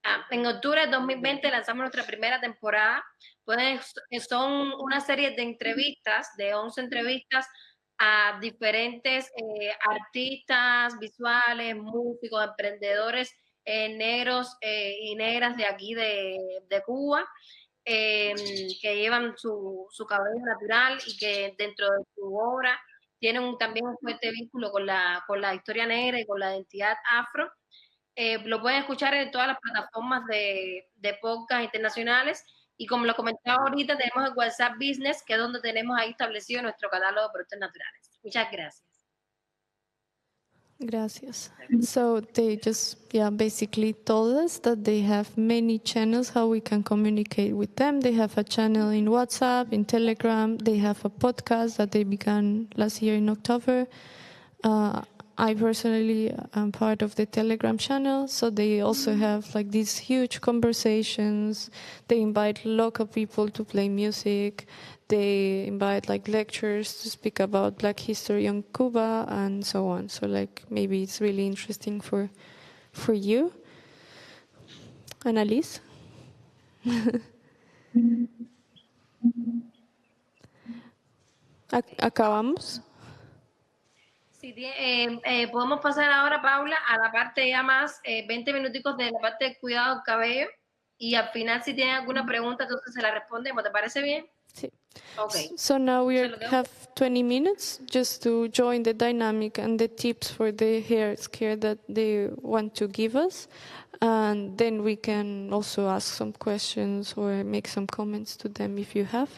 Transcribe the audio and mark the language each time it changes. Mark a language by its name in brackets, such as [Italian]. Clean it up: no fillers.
[Spanish] En octubre de 2020 lanzamos nuestra primera temporada. Pues, son una serie de entrevistas, de 11 entrevistas a diferentes artistas visuales, músicos, emprendedores negros y negras de aquí de Cuba, que llevan su cabello natural y que dentro de su obra tienen también un fuerte vínculo con la historia negra y con la identidad afro. Lo pueden escuchar en todas las plataformas de podcast internacionales. Y como lo comentaba ahorita, tenemos el WhatsApp Business, que es donde tenemos ahí establecido nuestro catálogo de productos naturales. Muchas gracias. Gracias. [English] So they just, basically told us that they have many channels how we can communicate with them. They have a channel in WhatsApp, in Telegram. They have a podcast that they began last year in October. I personally am part of the Telegram channel, so they also have like these huge conversations. They invite local people to play music. They invite like lectures to speak about Black history on Cuba and so on. So like maybe it's really interesting for you. Annalise? [Spanish] Acabamos. Sí, podemos pasar ahora, Paula, a la parte ya más, 20 minuticos de la parte del cuidado del cabello, y al final si tienen alguna pregunta, entonces se la respondemos. ¿Te parece bien? Sí. [English] Okay. So now we have 20 minutes just to join the dynamic and the tips for the hair care that they want to give us. And then we can also ask some questions or make some comments to them if you have.